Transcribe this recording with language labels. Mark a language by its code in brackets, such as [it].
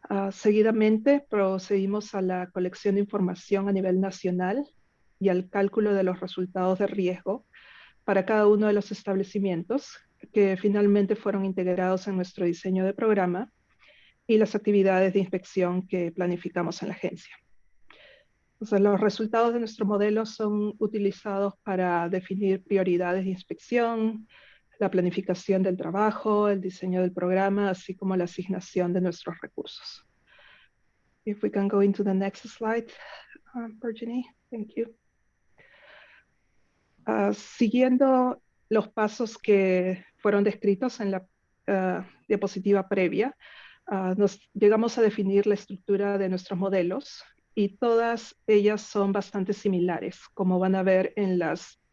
[es] Seguidamente procedimos a la colección de información a nivel nacional y al cálculo de los resultados de riesgo para cada uno de los establecimientos que finalmente fueron integrados en nuestro diseño de programa y las actividades de inspección que planificamos en la agencia. Entonces, los resultados de nuestro modelo son utilizados para definir prioridades de inspección, la planificación del trabajo, el diseño del programa, así como la asignación de nuestros recursos. [en] If we can go into the next slide, Virginie, thank you. [es] Siguiendo los pasos que fueron descritos en la diapositiva previa, llegamos a definir la estructura de nuestros modelos y todas ellas son bastante similares, como van a ver en las